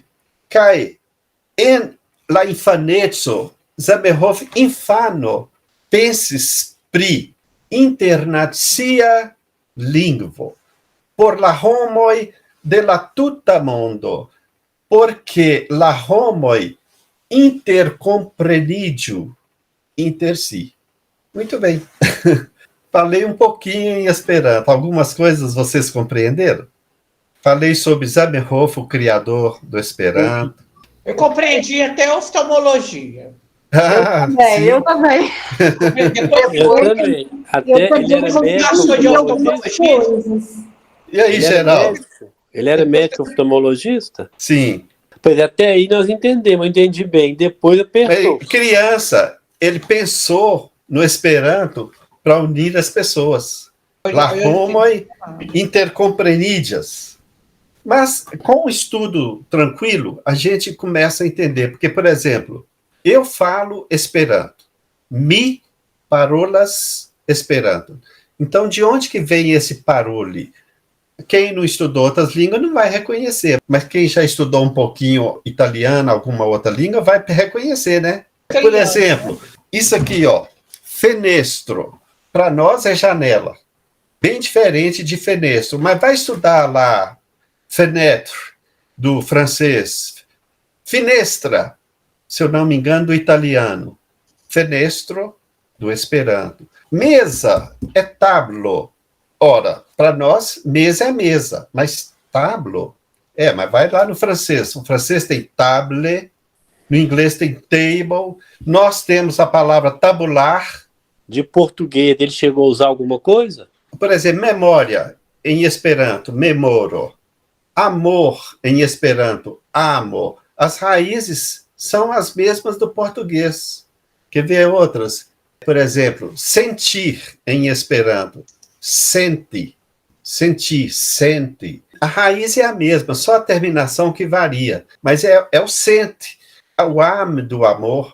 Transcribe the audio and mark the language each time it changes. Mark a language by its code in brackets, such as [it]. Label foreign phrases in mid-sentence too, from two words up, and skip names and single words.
[eo] Kaj en la infaneco Zamenhof infano pensis pri internacia lingvo por la homoj de la tuta mondo, porque la homoj intercompreniĝu inter si. [pt] Muito bem. Falei um pouquinho em Esperanto. Algumas coisas vocês compreenderam? Falei sobre Zamenhof, o criador do Esperanto. Eu compreendi até oftalmologia. Eu também. Eu também. Até ele era médico. E aí, Geraldo? Ele era médico oftalmologista? Sim. Pois até aí nós entendemos, eu entendi bem. Depois apertou. Criança, ele pensou no Esperanto para unir as pessoas. [eo] La homoj intercomprenidas. [pt] Mas com o estudo tranquilo, a gente começa a entender. Porque, por exemplo, eu falo Esperanto. [eo] Mi parolas Esperanto. [pt] Então, de onde que vem esse parole? Quem não estudou outras línguas não vai reconhecer. Mas quem já estudou um pouquinho italiano, alguma outra língua, vai reconhecer, né? Por exemplo, isso aqui, ó, fenestro. Para nós é janela. Bem diferente de fenestro. Mas vai estudar lá fenêtre, do francês. Finestra, se eu não me engano, do italiano. Fenestro, do esperanto. Mesa é tablo. Ora, para nós, mesa é mesa, mas tablo, mas vai lá no francês. O francês tem table, no inglês tem table, nós temos a palavra tabular. De português, ele chegou a usar alguma coisa? Por exemplo, memória, em esperanto, memoro. Amor, em esperanto, amo. As raízes são as mesmas do português. Quer ver outras? Por exemplo, sentir, em esperanto. Sente, sentir, sente. A raiz é a mesma, só a terminação que varia. Mas é o sente, é o ame do amor.